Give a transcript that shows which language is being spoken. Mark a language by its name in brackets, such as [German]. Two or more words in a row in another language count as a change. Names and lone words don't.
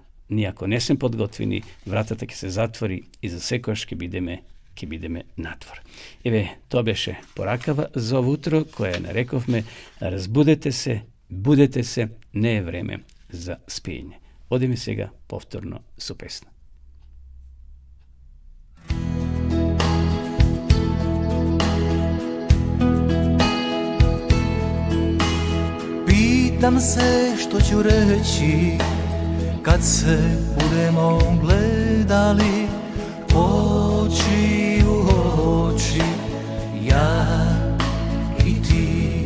[Macedonian] Ние ако не сме подготвени, вратата ќе се затвори и за секојаш ќе бидеме надвор. Еве, тоа беше поракава за ово утро, која нарековме: разбудете се, будете се, не е време за спиење. Одиме сега повторно со песна. [Croatian] Pitam se što ću reći kad se budemo gledali oči u oči, ja i ti.